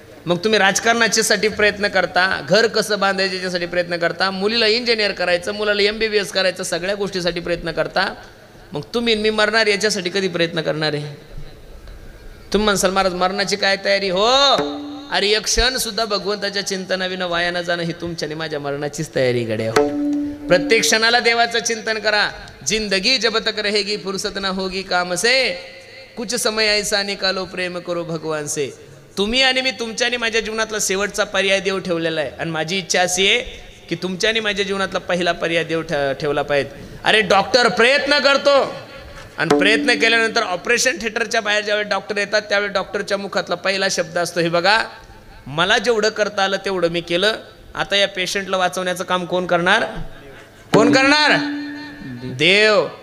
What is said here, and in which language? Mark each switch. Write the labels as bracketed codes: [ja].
[mr] मग तुम्ही राजकारणाच्यासाठी प्रयत्न करता, घर कसं बांधायचं याच्यासाठी प्रयत्न करता, मुलीला इंजिनियर करायचं, मुलाला MBBS करायचं, सगळ्या गोष्टीसाठी प्रयत्न करता. मग तुम्ही मी मरणार याच्यासाठी कधी प्रयत्न करणार आहे? तुम्ही म्हणसाल महाराज मरणाची काय तयारी? हो, अरे एक क्षण सुद्धा भगवंताच्या चिंतनाविना वाया न जाणं ही तुमच्याने माझ्या मरणाचीच तयारी गड्या हो. प्रत्येक क्षणाला देवाचं चिंतन करा. [hi] जिंदगी जब तक रहेगी फुर्सत ना होगी काम से, कुछ समय ऐसा निकालो प्रेम करो भगवान से. [mr] तुम्ही आणि मी तुमच्याने माझ्या जीवनातला शेवटचा पर्याय देव ठेवलेला आहे. आणि माझी इच्छा अशी आहे की तुमच्याने माझ्या जीवनातला पहिला पर्याय देव ठेवला पाहिजे. अरे डॉक्टर प्रयत्न करतो आणि प्रयत्न केल्यानंतर ऑपरेशन थिएटरच्या बाहेर ज्यावेळी डॉक्टर येतात त्यावेळी डॉक्टरच्या मुखातला पहिला शब्द असतो, हे बघा मला जेवढं करता आलं तेवढं मी केलं, आता या पेशंटला वाचवण्याचं काम कोण करणार? कोण करणार? देव.